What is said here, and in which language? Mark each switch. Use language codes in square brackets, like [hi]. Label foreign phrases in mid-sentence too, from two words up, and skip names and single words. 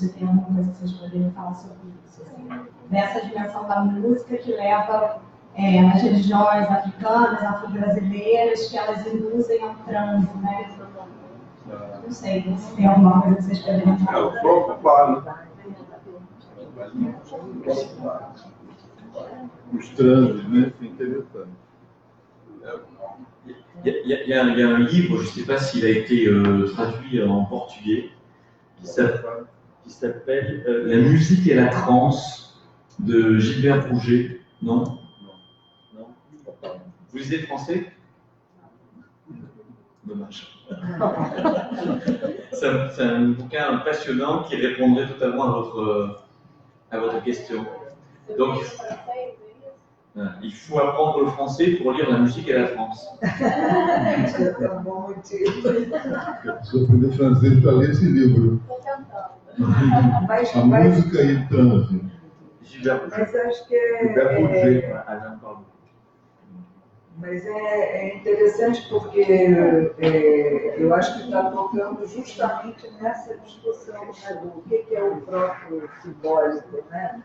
[pt] Se tem alguma coisa que vocês poderiam falar sobre isso? Assim, dessa dimensão da música que leva as religiões africanas, afro-brasileiras, que elas induzem ao transe, né? Não sei se tem alguma coisa que vocês poderiam É falar. o próprio Pablo. Os transes, né? [fr] C'est interessante. Il y a un livre, je ne sais pas s'il a été traduit en portugais, qui s'appelle La musique et la transe de Gilbert Rouget. Non? Non? Vous lisez français? Dommage. C'est un bouquin passionnant qui répondrait totalement à votre question. [pt] Donc, il faut apprendre le français pour lire [fr] la musique et la trance. [pt] É um bom motivo. A pessoa aprender francês para ler esse livro. Mas, A música e o transe. Gilbert Rouget. mas acho que Gilbert Rouget. [fr] Alain, pardon. [pt] Mas é interessante porque eu acho que está tocando justamente nessa discussão, né, do que é o próprio simbólico, né?